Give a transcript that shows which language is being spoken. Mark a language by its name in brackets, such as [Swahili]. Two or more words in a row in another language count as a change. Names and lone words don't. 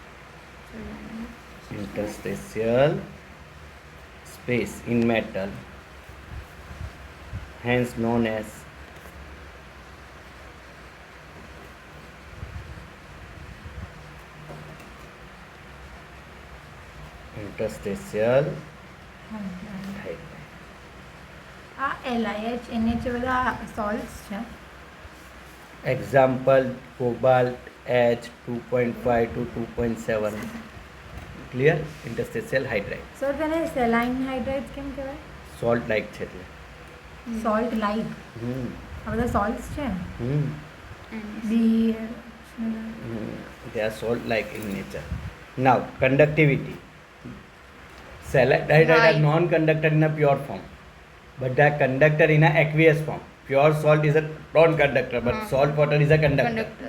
[English] interstitial space in metal, hence known as interstitial hydride. [Gujarati] આ LiH NH એ બધા સોલ્ટ્સ છે. [English] Example, cobalt H 2.5 to 2.7. Clear? Interstitial hydride. [Gujarati] સર તેને [English] saline hydride [Gujarati] કેમ કહેવાય? [English] Salt like [Gujarati] છે એટલે. [English] salt like. હમ [Gujarati] આ બધા સોલ્ટ્સ છે. હમ બી [English] They are salt like in nature. Now, conductivity. Saline hydride are Right. non-conductor in a pure form, but they are conductor in a aqueous form. Pure salt is a non-conductor, but salt water is a conductor. Conductor.